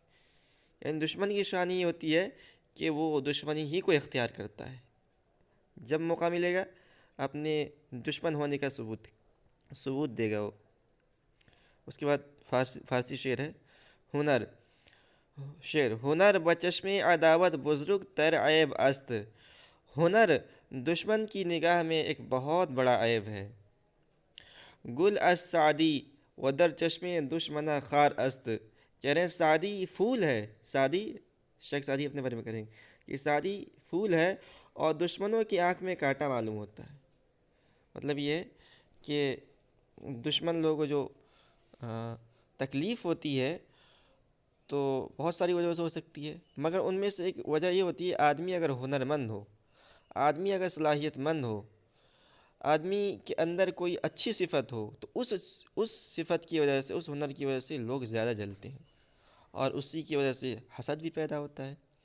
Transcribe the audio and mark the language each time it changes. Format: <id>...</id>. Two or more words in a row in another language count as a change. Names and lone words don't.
<ur>یعنی دشمن کی شان یہ ہوتی ہے کہ وہ دشمنی ہی کو اختیار کرتا ہے، جب موقع ملے گا اپنے دشمن ہونے کا ثبوت دے گا وہ۔ اس کے بعد فارسی شعر ہے</ur> <fa>ہنر ہنر بچشم عداوت بزرگ تر عیب است۔</fa> <ur>ہنر دشمن کی نگاہ میں ایک بہت بڑا عیب ہے۔</ur> <fa>گل از سعدی و در چشم دشمنہ خار است۔</fa> <ur>کہہ رہے ہیں سعدی پھول ہے، شیخ سعدی اپنے بارے میں کریں کہ سعدی پھول ہے اور دشمنوں کی آنکھ میں کانٹا معلوم ہوتا ہے۔ مطلب یہ ہے کہ دشمن لوگوں کو جو تکلیف ہوتی ہے تو بہت ساری وجہ سے ہو سکتی ہے، مگر ان میں سے ایک وجہ یہ ہوتی ہے آدمی اگر ہنرمند ہو، آدمی اگر صلاحیت مند ہو، آدمی کے اندر کوئی اچھی صفت ہو، تو اس صفت کی وجہ سے، اس ہنر کی وجہ سے لوگ زیادہ جلتے ہیں اور اسی کی وجہ سے حسد بھی پیدا ہوتا ہے۔</ur>